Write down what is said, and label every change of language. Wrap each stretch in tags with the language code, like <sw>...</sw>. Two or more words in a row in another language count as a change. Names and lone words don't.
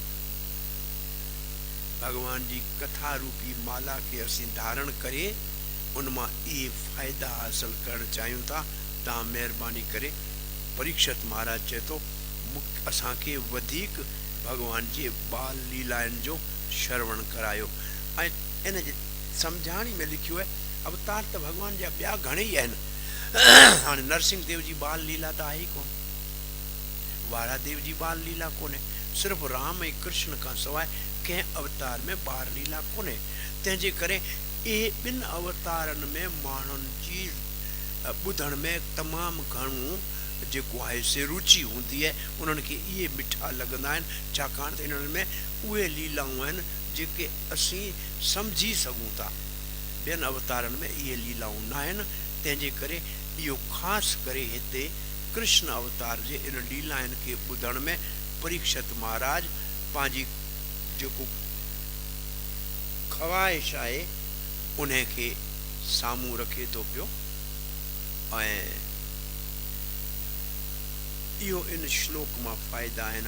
<sd>भॻवान जी कथा रूपी माला खे असीं धारण करे उन मां इहे फ़ाइदा हासिल करणु चाहियूं था। तव्हां महिरबानी करे, परीक्षित महाराज चए थो, असांखे वधीक भॻवान जे बाल लीलाउनि जो श्रवण करायो। ऐं इन जे सम्झाणी में लिखियो आहे, अवतार त भॻवान जा ॿिया घणेई आहिनि। हाणे नरसिंह देव जी बाल लीला त आहे ई कोन, वारा देव जी बाल लीला कोन्हे। सिर्फ़ु राम ऐं कृष्ण खां सवाइ कंहिं अवतार में बाल लीला कोन्हे। तंहिंजे करे इहे ॿिनि अवतारनि में माण्हुनि जी ॿुधण में तमामु घणो जेको आहे से रुचि हूंदी आहे। उन्हनि खे इहे मिठा लॻंदा आहिनि, छाकाणि त इन्हनि में उहे लीलाऊं आहिनि जेके असीं सम्झी सघूं था। ॿियनि अवतारनि में इहे लीलाऊं न आहिनि। तंहिंजे करे इहो ख़ासि करे हिते कृष्ण अवतार जे इन लीलाउनि खे ॿुधण में परीक्षित महाराज पंहिंजी जेको ख़्वाहिश आहे उन खे साम्हूं रखे थो पियो। ऐं इहो इन श्लोक मां फ़ाइदा आहिनि।</sd>